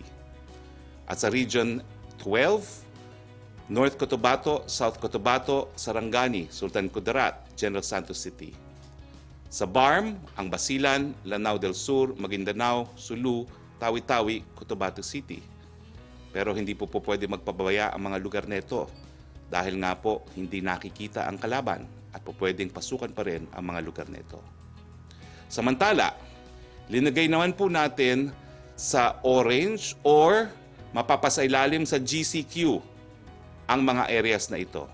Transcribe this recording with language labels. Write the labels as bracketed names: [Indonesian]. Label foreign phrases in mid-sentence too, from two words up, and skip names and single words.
[Filipino] At sa Region 12, North Cotabato, South Cotabato, Sarangani, Sultan Kudarat, General Santos City. Sa BARM, ang Basilan, Lanao del Sur, Maguindanao, Sulu, Tawi-Tawi, Cotabato City. Pero hindi po pwede magpabaya ang mga lugar nito dahil nga po hindi nakikita ang kalaban at pwedeng pasukan pa rin ang mga lugar nito. Samantala, linagay naman po natin sa orange or mapapasailalim sa GCQ ang mga areas na ito.